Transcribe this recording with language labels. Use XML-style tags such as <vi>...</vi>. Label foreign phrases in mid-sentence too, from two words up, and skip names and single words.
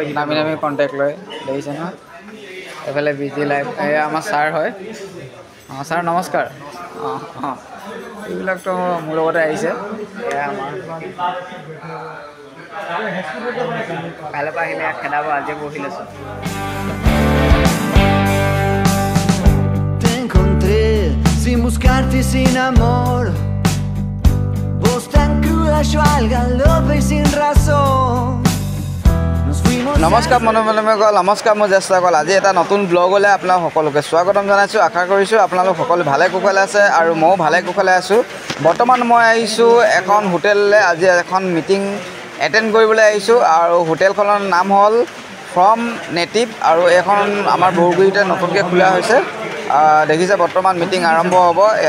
<as>নামি নামি কণ্টেক্ট লৈ দেখিছে নহয় এইফালে বিজি লাইফ এয়া আমাৰ ছাৰ হয় অঁ ছাৰ নমস্কাৰ অঁ অঁ এইবিলাকতো মোৰ লগতে আহিছে এয়া আমাৰ কাইলৈ পৰা আহিলে খেদাব আজি বহি লৈছোঁ</as> <es>Sin buscarte sin amor Vos tan cruda yo al galope sin razón</es> <as>নমস্কাৰ মনোমলমীসকল নমস্কাৰ মোৰ জ্যেষ্ঠসকল আজি এটা নতুন ব্লগলৈ আপোনালোক সকলোকে স্বাগতম জনাইছোঁ আশা কৰিছোঁ আপোনালোক সকলো ভালে কুশলে আছে আৰু ময়ো ভালে কুশলে আছোঁ বৰ্তমান মই আহিছোঁ এখন হোটেললৈ আজি এখন</as> <en>meeting attend</en> <as>কৰিবলৈ আহিছোঁ আৰু হোটেলখনৰ নাম হ'ল ফ্ৰম নেটিভ আৰু এইখন আমাৰ বৰগুৰিতে নতুনকৈ খোলা হৈছে দেখিছে বৰ্তমান মিটিং আৰম্ভ হ'ব এয়া</as>